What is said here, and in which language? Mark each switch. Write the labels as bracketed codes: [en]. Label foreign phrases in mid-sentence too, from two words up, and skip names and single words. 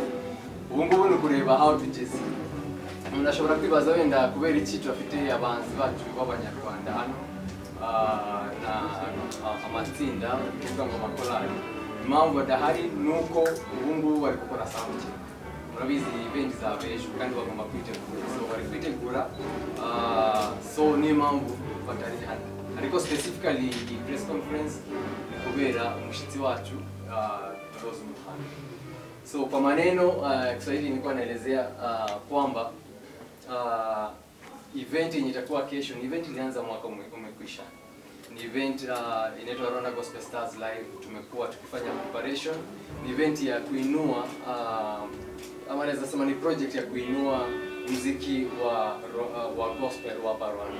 [rw] Ubu ngubu ni kureba aho tugeze. Umuntu ashobora kwibaza wenda kubera iki turafite abanzi bacu b'abanyarwanda hano na amatsinda kuvuga ngo amakorali. Impamvu adahari nuko ubu ngubu bari gukora [en] sound check. [rw] Murabizi event zabejo kandi bagomba kwitegura, so bari kwitegura, so ni impamvu batari hano. Ariko [en] specifically the press conference [rw] ni kubera umushitsi wacu Rose MUHANDO. [sw] So kwa maneno Kiswahili nilikuwa naelezea kwamba event yenye itakuwa kesho ni event ilianza mwaka umekwisha. Ni event inaitwa Rwanda Gospel Stars Live. Tumekuwa tukifanya preparation. Ni event ya kuinua ama naweza sema ni project ya kuinua muziki wa gospel wa Rwanda.